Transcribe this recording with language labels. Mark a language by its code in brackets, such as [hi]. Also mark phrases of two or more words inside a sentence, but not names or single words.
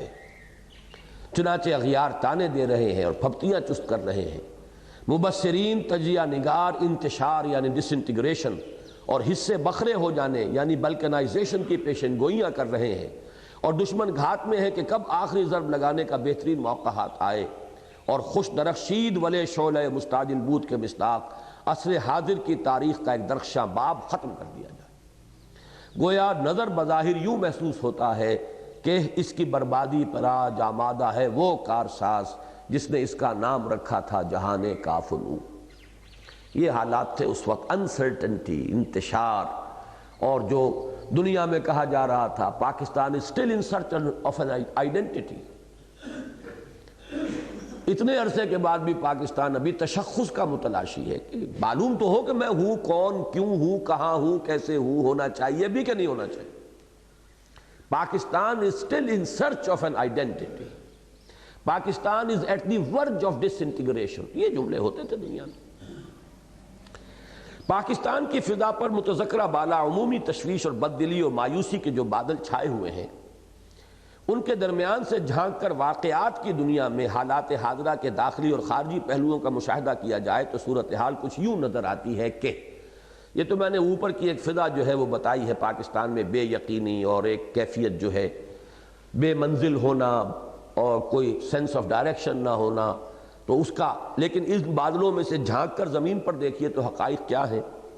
[ur] چنانچہ اغیار تانے دے رہے ہیں اور پھپتیاں چست کر رہے ہیں، مبصرین تجزیہ نگار انتشار یعنی ڈس انٹیگریشن اور حصے بکھرے ہو جانے یعنی بلکنائزیشن کی پیشن گوئیاں کر رہے ہیں، اور دشمن گھات میں ہے کہ کب آخری ضرب لگانے کا بہترین موقع ہاتھ آئے اور [fa] خوش درخشید ولے شعلہ مستعجل بود [ur] کے مصداق عصر حاضر کی تاریخ کا ایک درخشاں باب ختم کر دیا جائے۔ گویا نظر بظاہر یوں محسوس ہوتا ہے کہ اس کی بربادی پر آج آمادہ ہے وہ کارساز جس نے اس کا نام رکھا تھا جہان کافنو۔ یہ حالات تھے اس وقت، انسرٹنٹی، انتشار، اور جو دنیا میں کہا جا رہا تھا پاکستان [en] is still in search of an identity۔ [ur] اتنے عرصے کے بعد بھی پاکستان ابھی تشخص کا متلاشی ہے کہ معلوم تو ہو کہ میں ہوں کون، کیوں ہوں، کہاں ہوں، کیسے ہوں، ہونا چاہیے بھی کہ نہیں ہونا چاہیے۔ [en] پاکستان is still in search of an identity۔ پاکستان is at the verge of disintegration۔ [ur] یہ جملے ہوتے تھے دنیا میں۔ پاکستان کی فضا پر متذکرہ بالا عمومی تشویش اور بددلی اور مایوسی کے جو بادل چھائے ہوئے ہیں، ان کے درمیان سے جھانک کر واقعات کی دنیا میں حالات حاضرہ کے داخلی اور خارجی پہلوؤں کا مشاہدہ کیا جائے تو صورتحال کچھ یوں نظر آتی ہے کہ یہ تو میں نے اوپر کی ایک فضا جو ہے وہ بتائی ہے، پاکستان میں بے یقینی اور ایک کیفیت جو ہے بے منزل ہونا اور کوئی [en] sense of direction [ur] نہ ہونا، تو اس کا، لیکن اس بادلوں میں سے جھانک کر زمین پر دیکھیے تو حقائق کیا ہیں۔